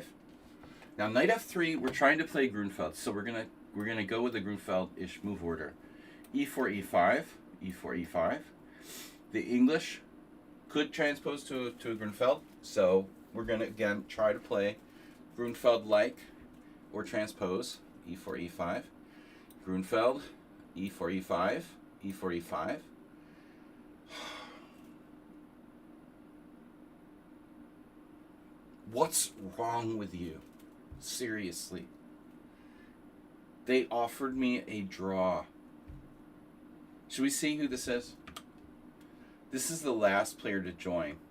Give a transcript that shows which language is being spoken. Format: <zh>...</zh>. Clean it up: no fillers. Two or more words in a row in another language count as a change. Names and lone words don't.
<en>Now knight f3, we're trying to play Grunfeld, so we're gonna go with the Grunfeld-ish move order. e4, e5, e4, e5. The English could transpose to a Grunfeld, so we're gonna again try to play Grunfeld-like or transpose e4, e5. Grunfeld, e4, e5, e4, e5. What's wrong with you? Seriously. They offered me a draw. Should we see who this is? This is the last player to join.</en>